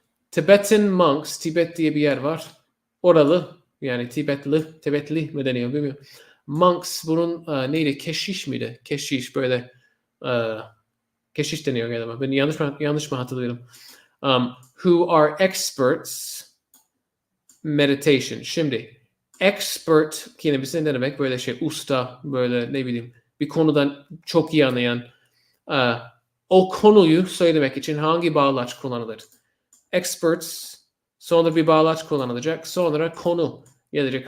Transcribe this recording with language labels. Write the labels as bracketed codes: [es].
[en] Tibetan monks, [tr] Tibet diye bir yer var. Oralı, yani Tibetli mi deniyor bilmiyorum. Monks bunun neydi? Keşiş miydi? Keşiş böyle keşiş deniyor galiba. Ben yanlış mı hatırlıyorum? [en] Who are experts meditation. [tr] Şimdi expert kelimesi ne demek? Böyle usta, böyle ne bileyim bir konudan çok iyi anlayan. O konuyu söylemek için hangi bağlaç kullanılır? Experts, sonra bir bağlaç kullanılacak, sonra konu gelecek.